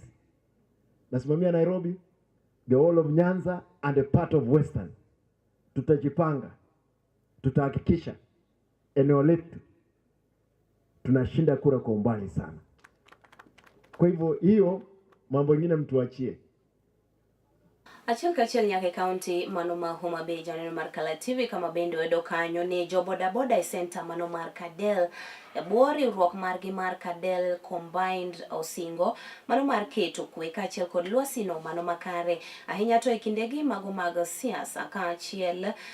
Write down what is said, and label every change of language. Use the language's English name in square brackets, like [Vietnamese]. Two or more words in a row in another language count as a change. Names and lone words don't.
[Swahili] Nasimamia Nairobi, [English] the whole of Nyanza and a part of Western. [Swahili] Tutajipanga. Tutahakikisha eneo letu tunashinda kura kwa umbali sana. Kwa hivyo hiyo mambo mengine mtuachie. [Luo (Kenya and Tanzania)] Achiel kachiel nyaka kaunti mano ma Homa Bay janeno mar Kala TV kama bende wedo kanyo ne jo boda boda e center mano mar Kadel bwo riwruok margi mar Kadel Combined Osingo mano mar keto kwe kachiel kod lwasino mano makare ahinya to e kindegi mago mag siasa kachiel